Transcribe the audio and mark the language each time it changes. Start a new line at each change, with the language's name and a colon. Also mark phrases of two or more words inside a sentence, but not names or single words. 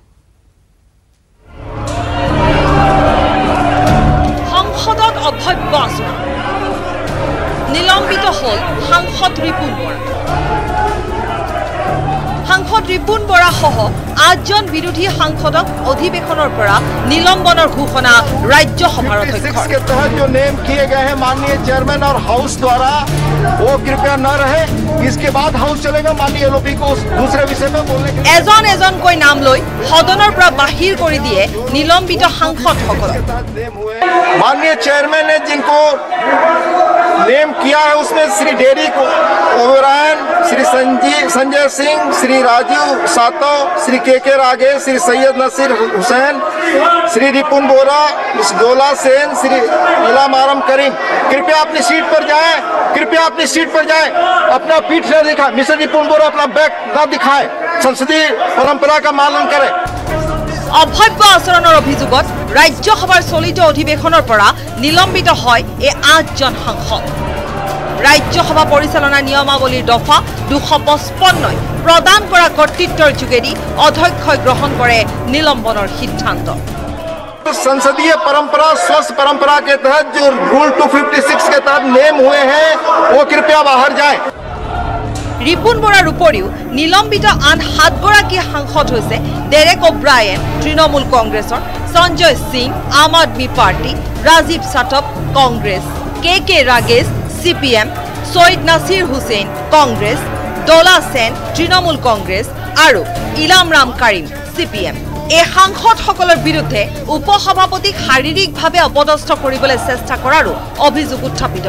Assamese: সংসদত অভব্য আচৰণ নিলম্বিত হ'ল সাংসদ ৰিপুন বৰা সাংসদ ৰিপুন বৰা সহ 8জন বিৰোধী সাংসদক অধিবেশনৰ পৰা নিলম্বনৰ ঘোষণা ৰাজ্যসভাৰ অধ্যক্ষৰ
Hindi: के तहत जो नेम किए गए हैं माननीय चेयरमैन और हाउस द्वारा वो कृपया न रहे इसके बाद हाउस चलेगा माननीय एलओपी को दूसरे विषय में बोलने के
Assamese: এজনকৈ নাম লৈ সদনৰ পৰা বাহিৰ কৰি দিয়ে নিলম্বিত সাংসদসকলক
Hindi: माननीय चेयरमैन ने जिनको नेम किया है उसमें श्री डेरी ओबरायन श्री संजय सिंह श्री राजीव सातव श्री के रागेश श्री सैयद नसीर हुसैन श्री रिपुन बोरा गोला सेन श्री इलाम आरम करीम कृपया अपनी सीट पर जाएं अपना पीठ न दिखाएं मिस्टर रिपुन बोरा अपना बैक न दिखाएं संसदीय परंपरा का पालन करें
Assamese: অভব্য আচৰণৰ অভিযোগত ৰাজ্যসভাৰ চলিত অধিবেশনৰ পৰা নিলম্বিত হয় এই 8জন সাংসদ ৰাজ্যসভা পৰিচালনা নিয়মাৱলীৰ দফা 255 প্ৰদান কৰা কৰ্তৃত্বৰ যোগেদি অধ্যক্ষই গ্ৰহণ কৰে নিলম্বনৰ সিদ্ধান্ত
Hindi: संसदीय परंपरा स्वस्थ परंपरा के तहत जो रूल 256 के तहत नेम हुए हैं वो कृपया बाहर जाएं
Assamese: ৰিপুন বৰাৰ উপৰিও নিলম্বিত আন 7 গৰাকী সাংসদ হৈছে ডেৰেক অব্ৰায়েন তৃণমূল কংগ্ৰেছৰ সঞ্জয় সিং আম আদমি পাৰ্টি ৰাজীৱ সাটপ কংগ্ৰেছ কে ৰাগেশ সিপিএম সৈয়দ নাছিৰ হুছেইন কংগ্ৰেছ দলা সেন তৃণমূল কংগ্ৰেছ আৰু ইলাম ৰাম কাৰিম সিপিএম এই সাংসদসকলৰ বিৰুদ্ধে উপসভাপতিক শাৰীৰিকভাৱে অপদস্থ কৰিবলৈ চেষ্টা কৰাৰো অভিযোগ উত্থাপিত